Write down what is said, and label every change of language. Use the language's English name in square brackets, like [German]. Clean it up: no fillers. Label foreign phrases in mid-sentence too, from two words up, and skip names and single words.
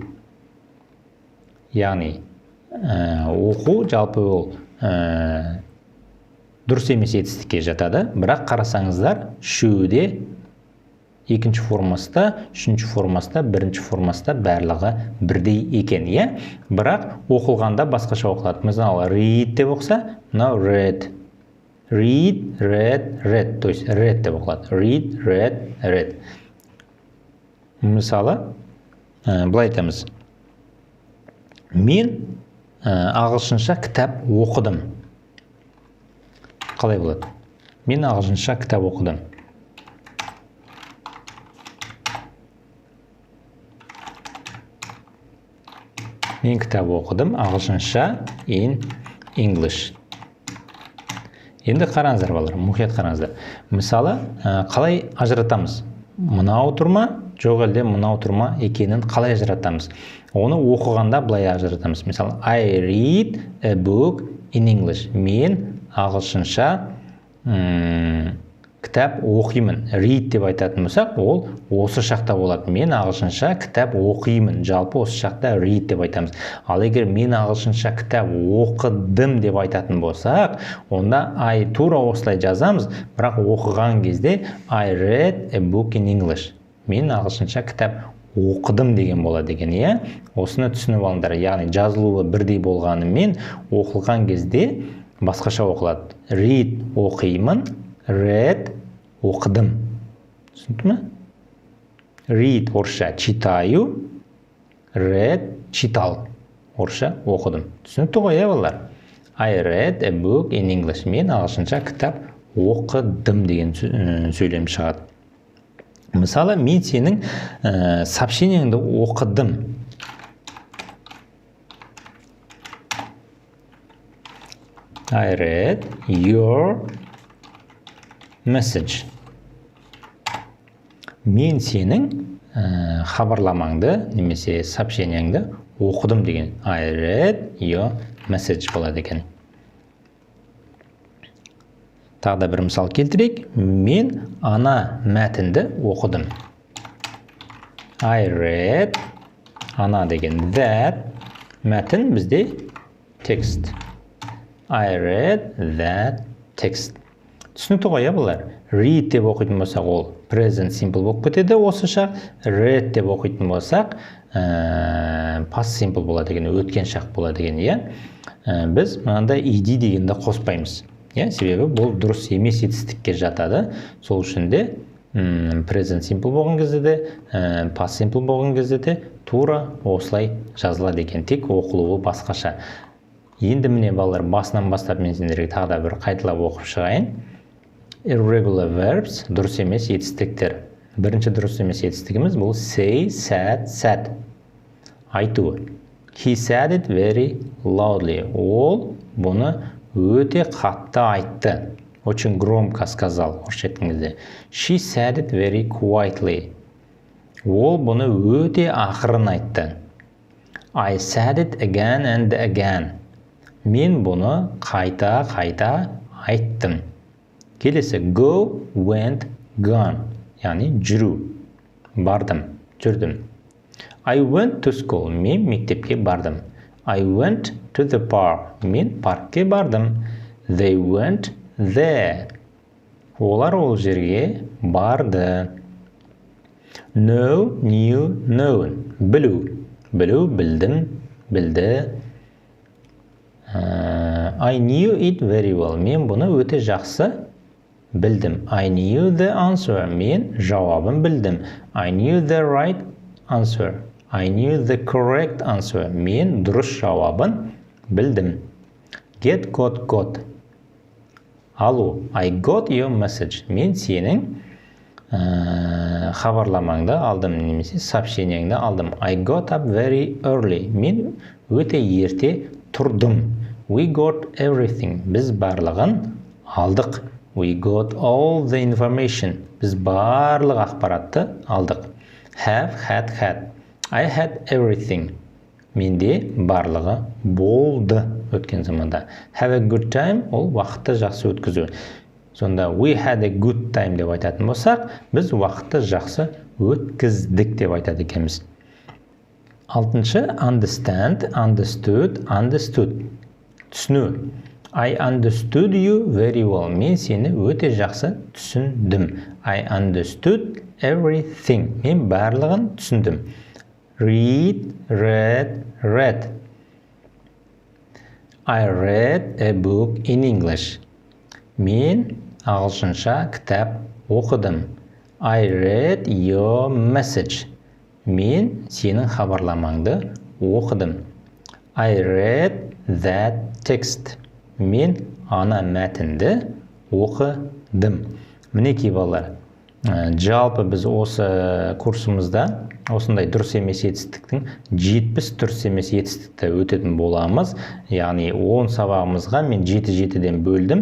[Kazakh] Яғни, оқу жалпы ол дұрыс емес етістікке жатады. Бірақ қарасаңыздар, шуде екінші формасында, үшінші формасында, бірінші формасында барлығы бірдей екен, бірақ оқылғанда басқаша оқылады. Мысалы, read деп оқса, мынау [English] read. Read, read, [Kazakh] то есть read деп оқылады. [English] Read, read. [Kazakh] Мысалы, былай айтамыз. Мен ағылшынша кітап оқыдым. Қалай болады? Мен ағылшынша кітап оқыдым. Мен кітап оқыдым ағылшынша [English] in English. [Kazakh] Енді қараңыздар балалар, мұқият қараңыздар. Мысалы, қалай ажыратамыз? Мынау тұрма, жоқ әлде мынау тұрма екенін қалай ажыратамыз? Оны оқығанда былай ажыратамыз. Мысалы, [English] I read a book in English. [Kazakh] Мен ағылшынша кітап оқимын. Read деп айтатын болсақ, ол осы шақта болады. Мен ағылшынша кітап оқимын. Жалпы осы шақта read деп айтамыз. Ал егер мен ағылшынша кітап оқыдым деп айтатын болсақ, онда I тура осылай жазамыз, бірақ оқыған кезде [English] I read a book in English. [Kazakh] Мен ағылшынша кітап оқыдым деген болады екен, Осыны түсініп алыңдар. Яғни жазылуы бірдей болғанымен оқылған кезде басқаша оқылады. Read оқимын, read оқыдым. Түсінді ме? Read орысша читаю, read читал. Орысша оқыдым. Түсінікті ғой, балалар? [English] I read a book in English. [Kazakh] Мен ағылшынша кітап оқыдым деген сөйлем шығады. Мысалы, мен сенің сообщениеңді оқыдым. [English] I read your message. [Kazakh] Мен сенің хабарламаңды немесе сообщениеңді оқыдым деген. [English] I read your message [Kazakh] болады екен. Тағы да бір мысал келтірейік. Мен ана мәтінді оқыдым. [English] I read [Kazakh] ана деген that. Мәтін бізде [English] text. I read that text. [Kazakh] Түсінікті ғой, бұлар? Read деп оқитын болсақ, ол [English] present simple [Kazakh] болып кетеді осыша. Read деп оқитын болсақ, [English] past simple [Kazakh] болады деген, өткен шақ болады деген, Біз мынандай ED дегенді қоспаймыз. Себебі бұл дұрыс емес етістікке жатады. Сол үшін де [English] present simple [Kazakh] болған кезде де, [English] past simple [Kazakh] болған кезде де тура осылай жазылады екен. Тек оқылуы басқаша. Енді міне балалар, басынан бастап мен сендерге тағы да бір қайталап оқып шығайын. [English] Irregular verbs, [Kazakh] дұрыс емес етістіктер. Бірінші дұрыс емес етістігіміз бұл [English] say, said. Айту. He said it very loudly. [Kazakh] Ол бұны өте қатты айтты. [Russian] Очень громко сказал. [English] She said it very quietly. [Kazakh] Ол бұны өте ақырын айтты. [English] I said it again and again. [Kazakh] Мен бұны қайта-қайта айттым. [English] Келесі go, went, gone. [Kazakh] Яғни жүру. Бардым, жүрдім. [English] I went to school. [Kazakh] Мен мектепке бардым. [English] I went to the park. [Kazakh] Мен паркке бардым. [English] They went there. [Kazakh] Олар ол жерге барды. [English] Know, knew, known. [Kazakh] Білу. Білу, білдім, білді. [English] I knew it very well. [Kazakh] Мен бұны өте жақсы білдім. [English] I knew the answer. [Kazakh] Мен жауабын білдім. [English] I knew the right answer. I knew the correct answer. [Kazakh] Мен дұрыс жауабын білдім. [English] Get, got. Алу. I got your message. [Kazakh] Мен сенің хабарламаңды алдым, немесе сообщениеңді алдым. [English] I got up very early. [Kazakh] Мен өте ерте тұрдым. [English] We got everything. [Kazakh] Біз барлығын алдық. [English] We got all the information. [Kazakh] Біз барлық ақпаратты алдық. [English] Have, had. I had everything. [Kazakh] Менде барлығы болды өткен заманда. [English] Have a good time. [Kazakh] Ол уақытты жақсы өткізу. Сонда [English] we had a good time [Kazakh] деп айтатын болсақ, біз уақытты жақсы өткіздік деп айтады екенбіз. Алтыншы, [English] understand, understood. [Kazakh] Түсіну. [English] I understood you very well. [Kazakh] Мен сені өте жақсы түсіндім. [English] I understood everything. [Kazakh] Мен барлығын түсіндім. [English] Read, read. I read a book in English. [Kazakh] Мен ағылшынша кітап оқыдым. [English] I read your message. [Kazakh] Мен сенің хабарламаңды оқыдым. [English] I read that text. [Kazakh] Мен ана мәтінді оқыдым. Мінекей балалар, жалпы біз осы курсымызда осындай дұрыс емес етістіктің 70 дұрыс емес етістікті өтетін боламыз. Яғни 10 сабағымызға мен 7-7-ден бөлдім.